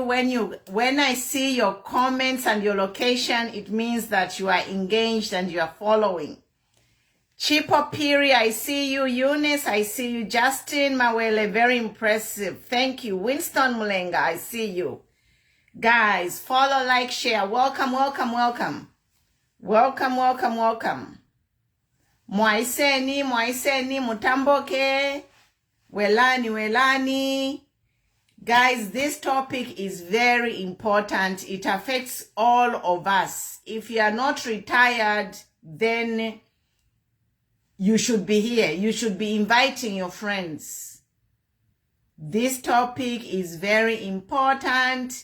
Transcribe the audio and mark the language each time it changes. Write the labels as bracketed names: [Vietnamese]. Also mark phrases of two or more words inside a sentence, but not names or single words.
[English] When I see your comments and your location, it means that you are engaged and you are following. Chipo Piri, I see you. Eunice, I see you. Justin Mawele, very impressive. Thank you. Winston Mulenga, I see you. Guys, follow, like, share. Welcome, welcome, welcome. Welcome, welcome, welcome. [Bemba] Mwaiseni, mwaiseni, mutamboke. Welani, welani. [English] Guys, this topic is very important. It affects all of us. If you are not retired, then you should be here. You should be inviting your friends. This topic is very important.